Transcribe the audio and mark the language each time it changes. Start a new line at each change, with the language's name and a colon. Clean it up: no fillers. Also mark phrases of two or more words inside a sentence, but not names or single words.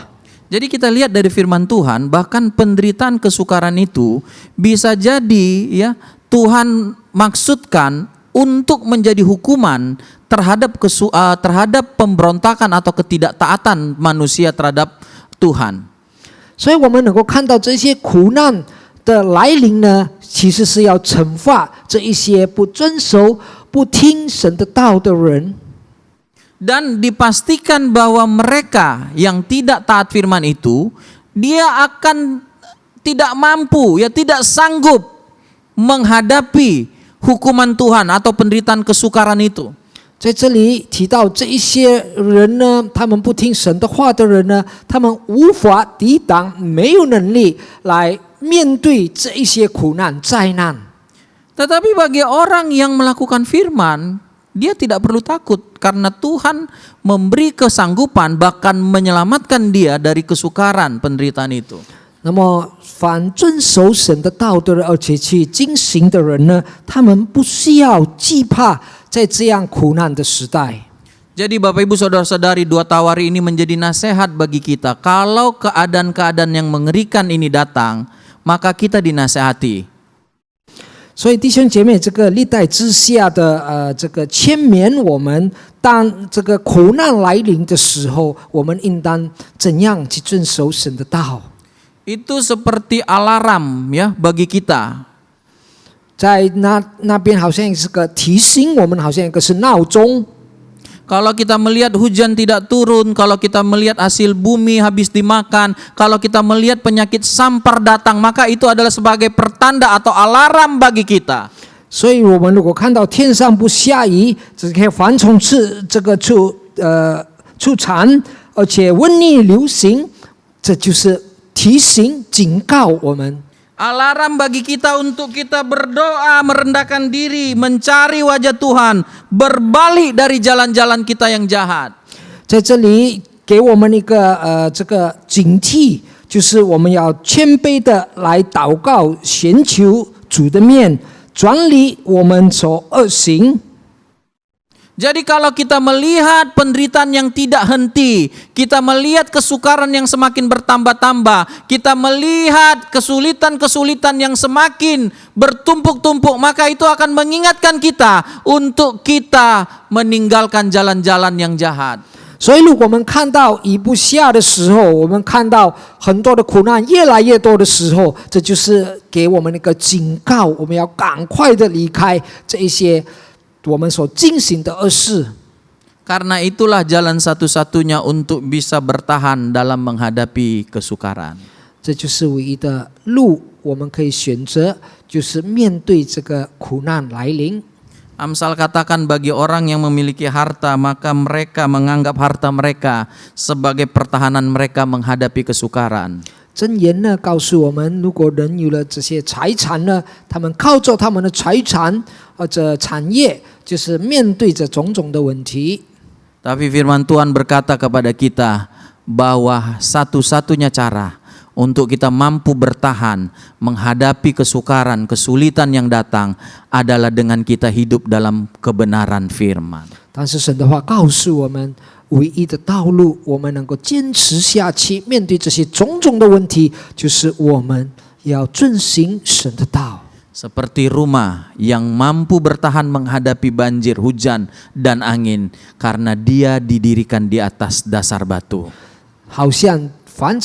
Indonesian: Jadi kita lihat dari firman Tuhan, bahkan penderitaan kesukaran itu bisa jadi ya Tuhan maksudkan untuk menjadi hukuman terhadap pemberontakan atau ketidaktaatan manusia terhadap Tuhan.
Chinese: 所以我们能够看到这些苦难的来临呢，其实是要惩罚这一些不遵守、不听神的道的人。
Indonesian: Dan dipastikan bahwa mereka yang tidak taat firman itu, dia akan tidak mampu, ya tidak sanggup menghadapi hukuman Tuhan atau penderitaan kesukaran itu.
Chinese: 在这里提到这一些人呢，他们不听神的话的人呢，他们无法抵挡，没有能力来面对这一些苦难灾难。
Indonesian: Tetapi bagi orang yang melakukan firman, dia tidak perlu takut karena Tuhan memberi kesanggupan bahkan menyelamatkan dia dari kesukaran penderitaan itu.
Chinese: 那么，凡遵守神的道的人，而且去遵行的人呢，他们不需要惧怕在这样苦难的时代。
Indonesian: Jadi Bapak Ibu Saudara-saudari, dua tawari ini menjadi nasihat bagi kita. Kalau keadaan-keadaan yang mengerikan ini datang, maka kita dinasehati.
Chinese: 所以弟兄姐妹，这个历代之下的这个劝勉我们，当这个苦难来临的时候，我们应当怎样去遵守神的道？
Indonesian: Itu seperti alarm ya bagi kita.
Chinese: 在那边好像是个提醒我们，好像一个是闹钟。
Indonesian: Kalau kita melihat hujan tidak turun, kalau kita melihat hasil bumi habis dimakan, kalau kita melihat penyakit sampar datang, maka itu adalah sebagai pertanda atau alarm bagi kita.
Chinese: 所以，我们如果看到天上不下雨，这些蝗虫出产，而且瘟疫流行，这就是提醒、警告我们。
Indonesian: Alarm bagi kita untuk kita berdoa, merendahkan diri, mencari wajah Tuhan, berbalik dari jalan-jalan kita yang jahat.
Chinese: 在这里给我们一个这个警惕，就是我们要谦卑的来祷告，寻求主的面，转离我们所恶行。
Indonesian: Jadi kalau kita melihat penderitaan yang tidak henti, kita melihat kesukaran yang semakin bertambah-tambah, kita melihat kesulitan-kesulitan yang semakin bertumpuk-tumpuk, maka itu akan mengingatkan kita untuk kita meninggalkan jalan-jalan yang jahat.
Chinese: 所以，如果我们看到雨不下的时候，我们看到很多的苦难越来越多的时候，这就是给我们一个警告，我们要赶快的离开这一些 我们所进行的恶事。
Indonesian: Karena itulah jalan satu-satunya untuk bisa bertahan dalam menghadapi kesukaran.
Chinese: 这就是唯一的路，我们可以选择，就是面对这个苦难来临。
Indonesian: Amsal katakan bagi orang yang memiliki harta, maka mereka menganggap harta mereka sebagai pertahanan mereka menghadapi kesukaran.
Chinese: 箴言呢告诉我们，如果人有了这些财产呢，他们靠着他们的财产或者产业，就是面对着种种的问题。
Indonesian: Tapi firman Tuhan berkata kepada kita bahwa satu-satunya cara untuk kita mampu bertahan menghadapi kesukaran, kesulitan yang datang adalah dengan kita hidup dalam kebenaran firman.
Chinese: 但是神的话告诉我们，唯一的道路，我们能够坚持下去，面对这些种种的问题，就是我们要遵行神的道。
Indonesian: Seperti rumah yang mampu bertahan menghadapi banjir, hujan, dan angin karena dia didirikan di atas dasar batu.